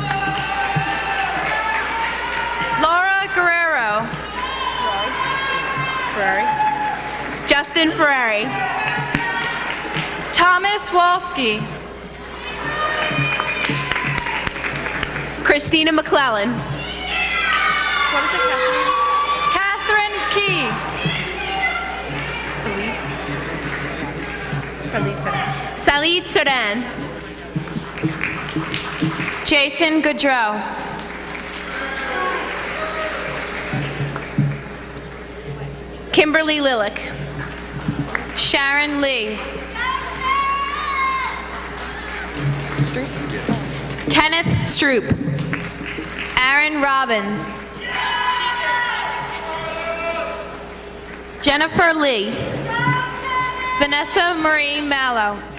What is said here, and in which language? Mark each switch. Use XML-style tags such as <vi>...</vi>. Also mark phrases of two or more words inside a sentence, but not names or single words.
<en>Laura Guerrero. Justin Ferrari. Thomas Walski. Christina McClellan. What is it, Catherine? Catherine Key. Salid Sodan. Jason Goodrow. Kimberly Lillick. Sharon Lee. Kenneth Stroop. Aaron Robbins. Jennifer Lee. Vanessa Marie Mallow.</en>